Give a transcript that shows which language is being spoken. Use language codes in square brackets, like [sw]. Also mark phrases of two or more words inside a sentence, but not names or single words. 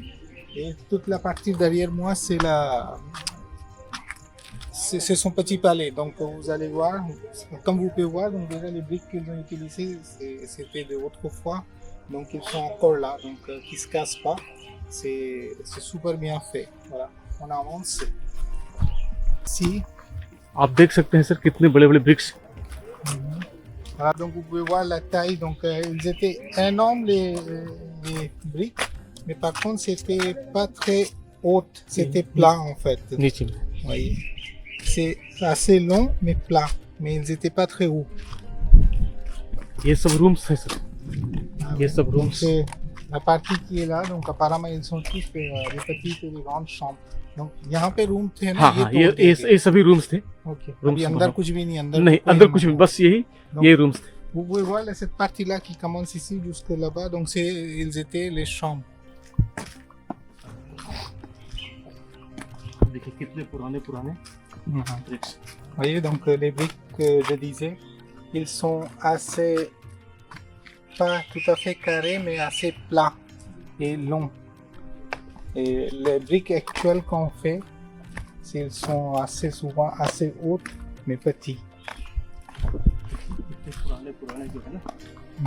[fr] Et toute la partie derrière moi, c'est son petit palais. Donc vous allez voir, comme vous pouvez voir, donc déjà les briques qu'ils ont utilisées, c'était d'autrefois. Donc ils sont encore là, donc qui ne se cassent pas. C'est super bien fait. Voilà, on avance. Si. [hi] आप देख सकते हैं सर कितने बड़े बड़े ब्रिक्स [fr] Voilà, donc vous pouvez voir la taille. Donc ils étaient énormes les briques. Mais par contre, c'était pas très haute, c'était plat en fait. [hi] नीचे में [fr] Vous voyez, c'est assez long mais plat, mais ils étaient pas très hauts. [hi] ये सब रूम्स है सर ये सब [fr] Donc [hi] रूम्स [fr] c'est la partie qui est là, donc apparemment ils sont tous les petites et les grandes chambres. [hi] Donc यहाँ पे रूम थे ना, हाँ हाँ ये तोड़ दिए ये सभी रूम्स थे ओके rooms अभी अंदर वहाँ। कुछ भी नहीं, नहीं अंदर कुछ भी बस यही ये रूम्स थे [fr] Vous pouvez voir là, cette partie là qui commence ici jusque là-bas, donc ils étaient les chambres. [hi] देखिए कितने पुराने ब्रिक्स [fr] Vous voyez, donc les briques que je disais, ils sont assez, pas tout à fait carrés, mais assez plats et longs. Et les briques actuelles qu'on fait, ils sont assez souvent assez hautes, mais petits. [hi] कितने पुराने जो है ना